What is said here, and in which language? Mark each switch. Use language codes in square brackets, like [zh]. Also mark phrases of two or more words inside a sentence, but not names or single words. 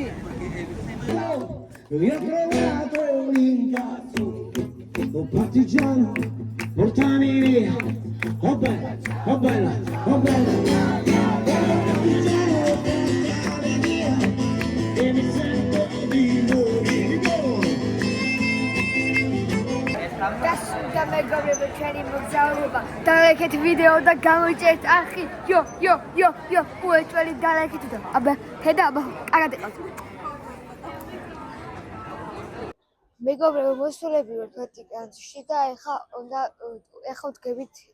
[it] Io ho trovato un incazzo, un partigiano, portami via, oh bella, oh bella, oh bella. Partigiano, portami via, e mi sento di morire. [ka] დასრულდა მეგობრებო ჩვენი მოგზაურობა. დალაიქეთ ვიდეო და გამოიწერეთ არხი. იო, უეჭველი დალაიქეთ და აბა ხედა აბა კარგად იყავთ. მეგობრებო, მოსულები ვართ ვატიკანში და ეხლა ვდგებით